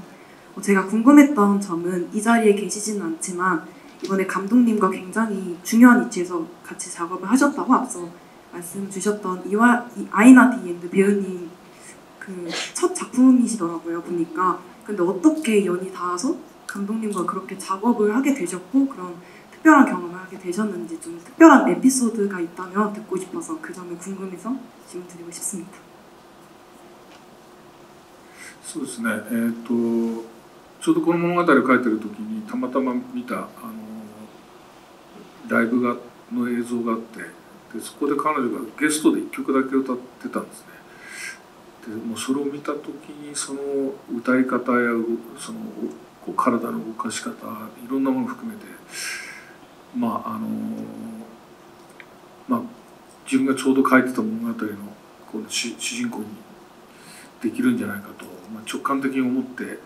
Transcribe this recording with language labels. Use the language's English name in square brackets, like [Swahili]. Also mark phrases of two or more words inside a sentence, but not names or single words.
[Korean] 제가 궁금했던 점은 이 자리에 계시지는 않지만 이번에 감독님과 굉장히 중요한 위치에서 같이 작업을 하셨다고 앞서 말씀 주셨던 아이나 디엔드 배우님 그 첫 작품이시더라고요, 보니까. 근데 어떻게 연이 닿아서 감독님과 그렇게 작업을 하게 되셨고 그런 특별한 경험을 하게 되셨는지 좀 특별한 에피소드가 있다면 듣고 싶어서 그 점이 궁금해서 질문 드리고 싶습니다. [Japanese] そうですね。ちょうどこの物語を書いてる時にたまたま見たライブの映像があって、でそこで彼女がゲストで1曲だけ歌ってたんですね。でもうそれを見た時にその歌い方やそのこう体の動かし方、いろんなものを含めて自分がちょうど書いてた物語のこの主人公にできるんじゃないかと、直感的に思って、